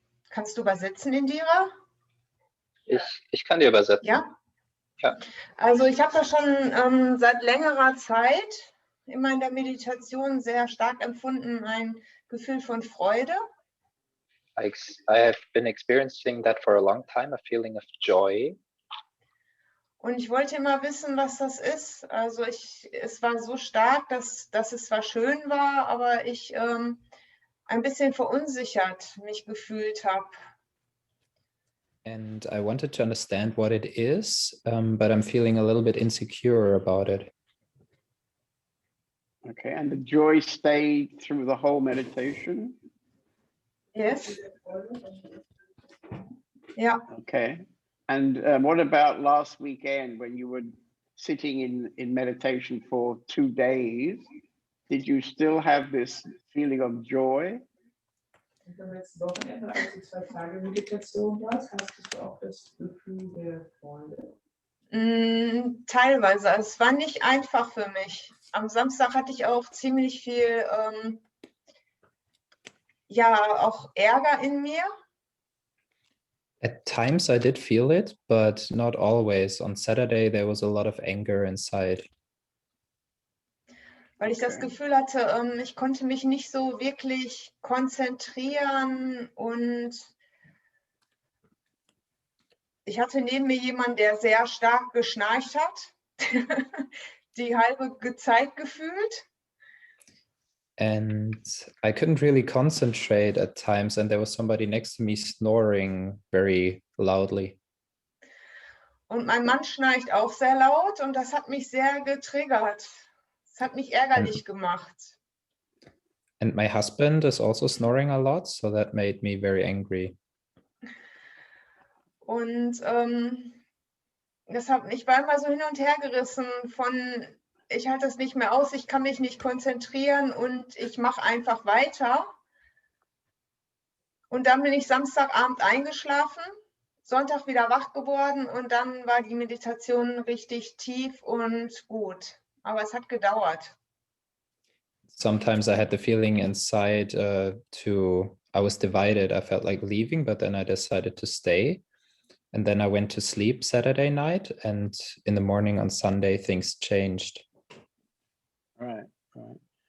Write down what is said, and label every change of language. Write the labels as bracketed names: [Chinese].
[German] Kannst du übersetzen, Indira? Ich kann dir übersetzen. Ja? Ja. Also ich habe das schon seit längerer Zeit immer in der Meditation sehr stark empfunden, ein Gefühl von Freude. [English] I have been experiencing that for a long time, a feeling of joy. [German] Und ich wollte immer wissen, was das ist. Also es war so stark, dass es zwar schön war, aber ich ein bisschen verunsichert mich gefühlt habe. [English] And I wanted to understand what it is, but I'm feeling a little bit insecure about it. Okay, and the joy stayed through the whole meditation? Yes. [German] Ja. [English] Okay. And what about last weekend when you were sitting in meditation for 2 days? Did you still have this feeling of joy? [German] Letztes Wochenende, als du 2 Tage Meditation warst, hast du auch das Gefühl der Freude? Teilweise. Es war nicht einfach für mich. Am Samstag hatte ich auch ziemlich viel, ja, auch Ärger in mir. [English] At times I did feel it, but not always. On Saturday, there was a lot of anger inside. [German] Weil ich das Gefühl hatte, ich konnte mich nicht so wirklich konzentrieren und ich hatte neben mir jemanden, der sehr stark geschnarcht hat, die halbe Zeit gefühlt. [English] And I couldn't really concentrate at times, and there was somebody next to me snoring very loudly. [German] Und mein Mann schnarcht auch sehr laut und das hat mich sehr getriggert. Das hat mich ärgerlich gemacht. [English] And my husband is also snoring a lot, so that made me very angry. [German] Und ich war immer so hin und her gerissen von, ich halte das nicht mehr aus, ich kann mich nicht konzentrieren und ich mache einfach weiter. Und dann bin ich Samstagabend eingeschlafen, Sonntag wieder wach geworden und dann war die Meditation richtig tief und gut. Aber es hat gedauert. [English] Sometimes I had the feeling inside I was divided. I felt like leaving, but then I decided to stay. And then I went to sleep Saturday night, and in the morning on Sunday, things changed. Right, right.